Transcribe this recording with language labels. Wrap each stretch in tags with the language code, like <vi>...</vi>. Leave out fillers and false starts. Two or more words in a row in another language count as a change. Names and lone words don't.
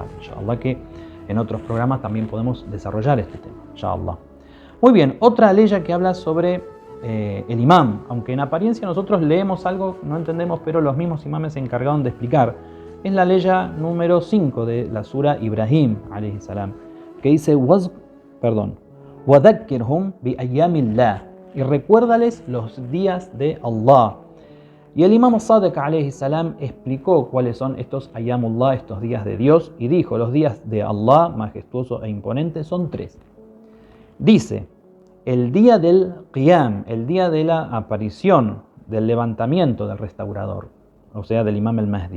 <es>Inshallah que en otros programas también podemos desarrollar este tema. Inshallah. Muy bien, otra ley que habla sobre el Imam, aunque en apariencia nosotros leemos algo, no entendemos, pero los mismos imames se encargaron de explicar. Es la ley número 5 de la sura Ibrahim,</es> <ar>عليه السلام,</ar> <es>que dice,</es> <ar>وَذَكِّرْهُمْ بِأَيَّامِ اللَّهِ,</ar> <es>y recuérdales los días de Allah. Y el Imam Sadiq</es> <ar>عليه السلام</ar> <es>explicó cuáles son estos Ayyamullah, estos días de Dios, y dijo, los días de Allah, majestuoso e imponente, son 3. Dice, el día del Qiyam, el día de la aparición, del levantamiento del restaurador, o sea, del Imam al-Mahdi.</es>